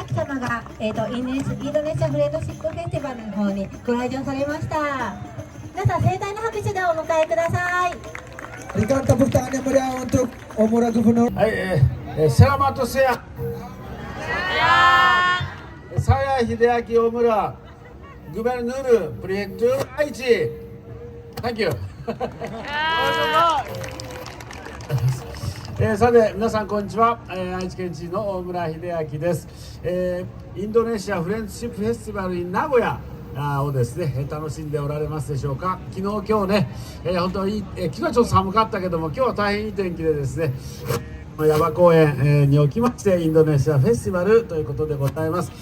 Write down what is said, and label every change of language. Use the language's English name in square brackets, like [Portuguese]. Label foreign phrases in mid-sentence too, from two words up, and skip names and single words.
[Japanese] 様が、インドネシアフレンドシップフェスティバルの方にご来場されました。皆さん盛大な拍手でお迎えください。 [Indonesian] Berikan tepuk tangan yang meriah untuk Omura Gubernur. Selamat siang. Saya Hideaki Omura, Gubernur Prefektur Aichi. [English] Thank you. [Japanese] さて皆さんこんにちは、愛知県知事の大村秀明です、インドネシアフレンドシップフェスティバルin名古屋をですね楽しんでおられますでしょうか。昨日今日ね、本当に昨日はちょっと寒かったけども今日は大変いい天気でですね山公園におきましてインドネシアフェスティバルということでございます。